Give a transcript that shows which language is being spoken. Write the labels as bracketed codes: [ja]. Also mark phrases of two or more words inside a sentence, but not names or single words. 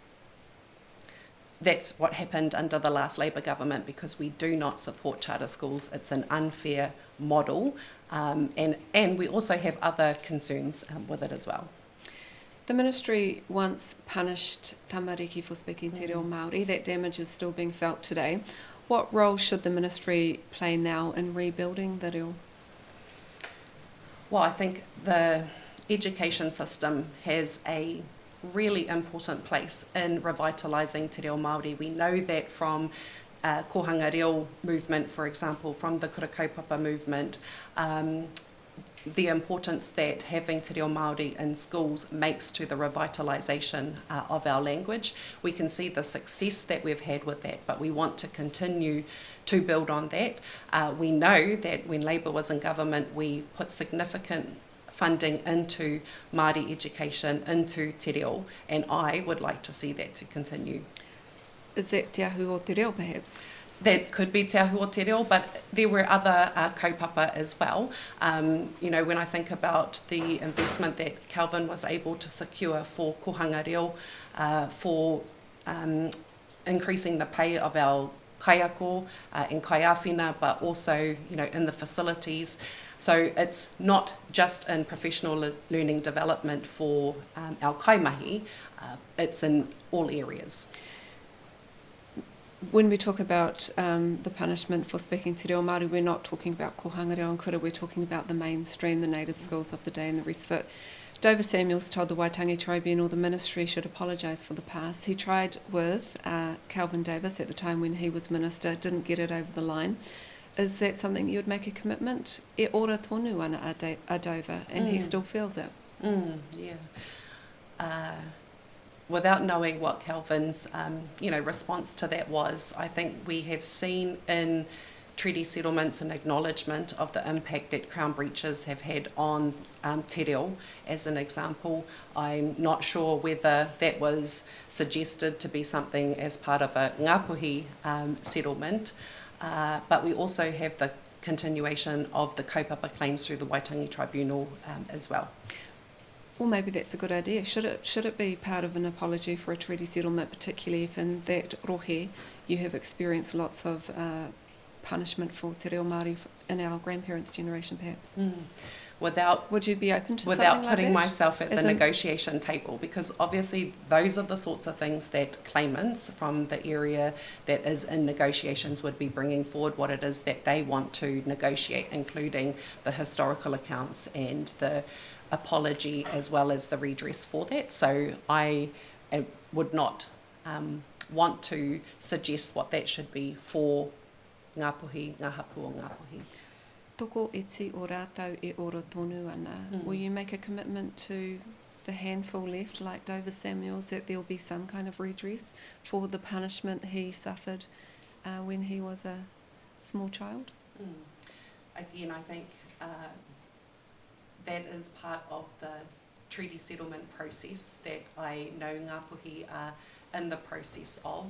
[en] That's what happened under the last Labour government, because we do not support charter schools. It's an unfair model, and we also have other concerns with it as well. The ministry once punished Tamariki for speaking [mi] te reo Māori. [en] That damage is still being felt today. What role should the ministry play now in rebuilding the reo? Well, I think the education system has a really important place in revitalising [mi] te reo Māori. [en] We know that from Kohhangar Reo movement, for example, from the kura kaupapa movement, the importance that having [mi] te reo Māori [en] in schools makes to the revitalisation of our language. We can see the success that we've had with that, but we want to continue to build on that. We know that when Labour was in government, we put significant funding into Māori education, into [mi] te reo, [en] and I would like to see that to continue. Is that [mi] te ahu o te reo [en] perhaps? That could be [mi] te ahu o te reo, [en] but there were other kaupapa as well. You know, when I think about the investment that Calvin was able to secure for Kohhangar Reo, for increasing the pay of our kaiako and kaiawhina, but also, you know, in the facilities. So it's not just in professional learning development for our kaimahi, it's in all areas. When we talk about the punishment for speaking [mi] te reo Māori, [en] we're not talking about Kohhangar Reo and Kura, we're talking about the mainstream, the native schools of the day and the rest of it. Dover Samuels told the Waitangi Tribunal the ministry should apologise for the past. He tried with Calvin Davis at the time when he was minister, didn't get it over the line. Is that something you would make a commitment? [mi] E ora tonu ana a Dover, [en] and he still feels it. Yeah. Without knowing what Calvin's response to that was, I think we have seen in treaty settlements and acknowledgement of the impact that Crown breaches have had on [mi] te reo, [en] as an example. I'm not sure whether that was suggested to be something as part of a Ngāpuhi settlement, but we also have the continuation of the kaupapa claims through the Waitangi Tribunal as well. Well, maybe that's a good idea. Should it be part of an apology for a treaty settlement, particularly if in that rohe you have experienced lots of punishment for [mi] te reo Māori [en] in our grandparents' generation, perhaps? Would you be open to something like that? Without putting myself at the negotiation table, because obviously those are the sorts of things that claimants from the area that is in negotiations would be bringing forward what it is that they want to negotiate, including the historical accounts and the apology as well as the redress for that. So I would not want to suggest what that should be for Ngāpuhi, [mi] ngā hapu o Ngāpuhi. Toko iti o rātau e oro tonu ana. [en] Will you make a commitment to the handful left, like Dover Samuels, that there will be some kind of redress for the punishment he suffered when he was a small child? Again, I think that is part of the treaty settlement process that I know Ngāpuhi are in the process of.